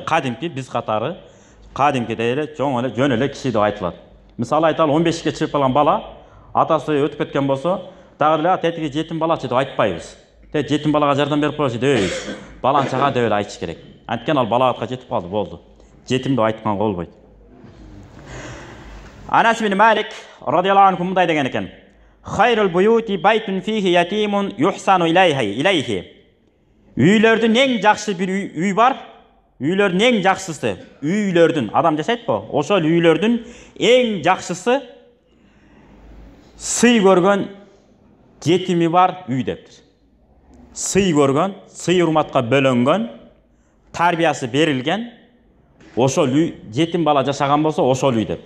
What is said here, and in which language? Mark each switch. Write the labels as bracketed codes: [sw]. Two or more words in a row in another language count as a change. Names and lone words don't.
[ky] Кадимки биз катары, кадимки эле чоң эле жөн эле киши деп айтылат. Мисалы айталы 15-ке чыгып калган бала атасы өтүп кеткен болсо, дагы эле тетиги жетим балачы деп айтпайбыз. Тет жетим балага жардам берип коёчу дейбиз. Баланчага деп эле айтыш керек. Анткени ал балагатка жетип калды, болду. Жетим деп айтканга болбойт. Анас ибн Малик [ar] رضي الله عنه [ky] мындай деген экен. [ar] خير البيوت بيت فيه يتيم يحسن إليه. [ky] Үйлөрдүн эң жакшы бир үй бар. Үйлөрдүн эң жакшысы, үйлөрдүн адам жашайтпы? Ошол үйлөрдүн эң жакшысы сый көргөн жетими бар үй дептир. Сый көргөн, сый урматка бөлөнгөн, тарбиясы берилген, ошол үй жетим бала жашаган болсо, ошол үй дептир.